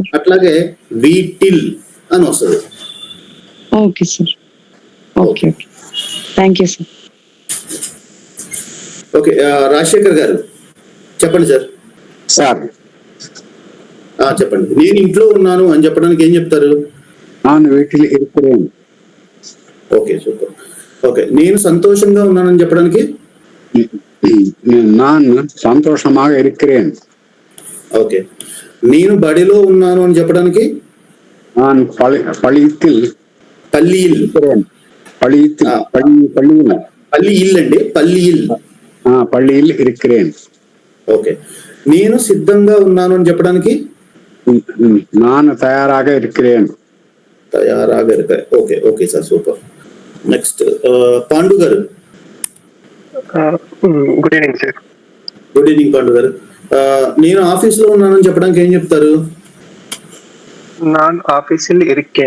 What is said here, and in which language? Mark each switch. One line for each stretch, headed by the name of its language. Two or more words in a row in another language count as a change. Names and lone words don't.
Telugu: అట్లాగే వీటిల్ అని వస్తుంది.
English: okay sir. okay okay, thank you sir.
Telugu: ఓకే, రాజశేఖర్ గారు చెప్పండి సార్. సార్, చెప్పండి. నేను ఇంట్లో ఉన్నాను అని చెప్పడానికి ఏం చెప్తారు?
Tamil: நான் வீட்டில் இருக்கிறேன்.
English: okay, super. okay,
Telugu: నేను సంతోషంగా ఉన్నానని చెప్పడానికి?
Tamil: நான் சந்தோஷமாக இருக்கிறேன்.
Telugu: ఓకే, నేను బడిలో ఉన్నాను అని చెప్పడానికి?
Tamil: நான் பள்ளியில் పల్లీల్. இருக்கிறேன். பள்ளியில் పల్లీల్ అండి, పల్లీల్. பள்ளியில் இருக்கிறேன்.
Telugu: ఓకే, నేను సిద్ధంగా ఉన్నాను అని చెప్పడానికి?
Tamil: நான் தயாராக இருக்கிறேன். தயாராக இருக்காரு.
English: okay okay sir, super.
Telugu: నెక్స్ట్ పాండు గారు.
English: good evening sir. good evening పాండు గారు.
Telugu: నేను ఆఫీస్ లో ఉన్నానని చెప్పడానికి ఏం చెప్తారు?
Tamil: நான் ஆஃபீஸில் இருக்கேன்.